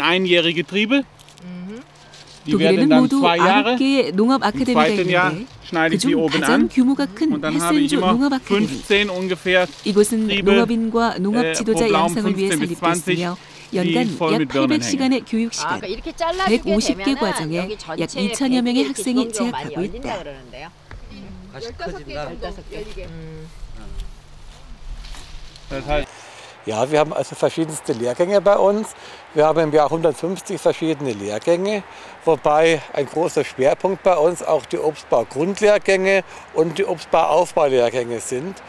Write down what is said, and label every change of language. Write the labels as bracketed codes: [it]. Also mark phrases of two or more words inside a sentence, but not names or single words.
[ko] 독일에는 모두 9개의 농업 아카데미가 있는데 그중 가장 규모가 큰 헤센주 농업 아카데미. 이곳은 농업인과 농업 지도자 양성을 위해 설립돼 있으며 연간 약 800시간의 교육 시간, 150개 과정에 약 2천여 명의 학생이 재학하고 있다. [de] Ja, wir haben also verschiedenste Lehrgänge bei uns. Wir haben im Jahr 150 verschiedene Lehrgänge, wobei ein großer Schwerpunkt bei uns auch die Obstbau-Grundlehrgänge und die Obstbau-Aufbaulehrgänge sind.